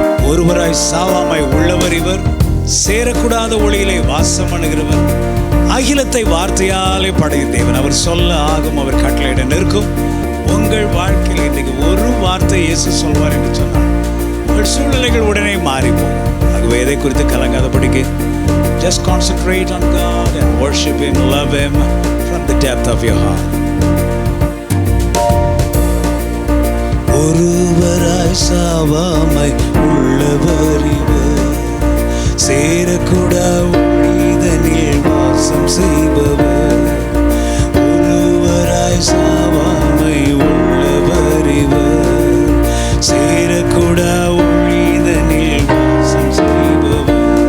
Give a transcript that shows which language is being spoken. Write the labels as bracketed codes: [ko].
[ta] ஒருவராய் சாவாமை உள்ளவர் இவர், சேரக்கூடாத ஒளியிலே வாசம் பண்ணுகிறவர், அகிலத்தை வார்த்தையாலே படையும் தேவன். அவர் சொல்ல ஆகும், அவர் கட்டளையிட நிற்கும். உங்கள் வாழ்க்கையில் இன்றைக்கு ஒரு வார்த்தை இயேசு சொல்வார் என்று சொன்னார், உங்கள் சூழ்நிலைகள் உடனே மாறிப்போம். ஆகவே எதை குறித்து கலங்காதபடிக்கு [en] just concentrate on God and worship Him, love Him from the depth of your heart. [ta] ஒருவராய் சாவாமை உள்ளவர் இவர், சேரக்கூடா ஒளிதனில் வாசம் செய்பவர். ஒருவராய் சாவாமை உள்ளவர் இவர், சேரக்கூடா ஒளிதனில் வாசம் செய்பவர்.